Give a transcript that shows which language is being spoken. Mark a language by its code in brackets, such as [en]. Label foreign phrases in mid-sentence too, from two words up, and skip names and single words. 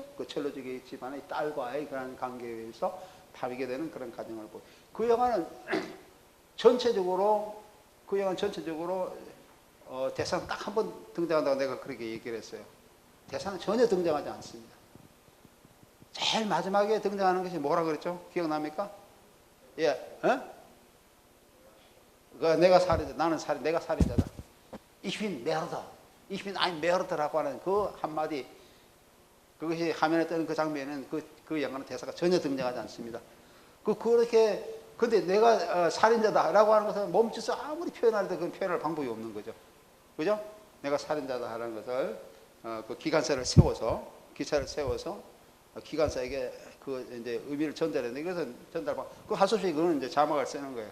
[ko] 그 철로지기 집안의 딸과의 그런 관계에 의해서 파괴되는 그런 가정을 그 영화는 전체적으로 대사는 딱 한 번 등장한다고 내가 그렇게 얘기를 했어요. 대사는 전혀 등장하지 않습니다. 제일 마지막에 등장하는 것이 뭐라 그랬죠? 기억납니까? 예, 내가 살인자다. [de] Ich bin Mörder. Ich bin ein Mörder [ko] 라고 하는 그 한마디, 그것이 화면에 뜨는 그 장면에는 그 영화는 대사가 전혀 등장하지 않습니다. 근데 내가 살인자다라고 하는 것은 몸짓을 아무리 표현할 때 그건 표현할 방법이 없는 거죠. 그죠? 내가 살인자다 하는 것을 그 기차를 세워서 기관사에게 그 이제 의미를 전달했는데 이것은 그 할 수 없이 그거는 이제 자막을 쓰는 거예요.